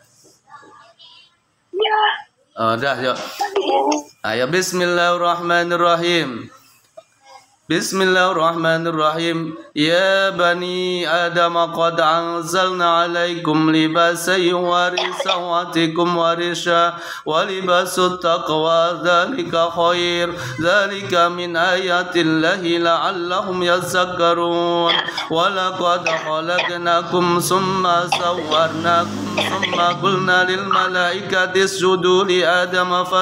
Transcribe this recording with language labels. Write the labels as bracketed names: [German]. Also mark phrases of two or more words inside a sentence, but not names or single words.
[Indonesian] Ya. Udah, yuk. Ayo bismillahirrahmanirrahim. [Arabic] Bismillahirrahmanirrahim. يا بني آدم قد أنزلنا عليكم لباسا يواري سوآتكم وريشا ولباس التقوى ذلك خير ذلك من آيات الله لعلهم يذكرون ولقد خلقناكم ثم صورناكم ثم قلنا للملائكة اسجدوا لآدم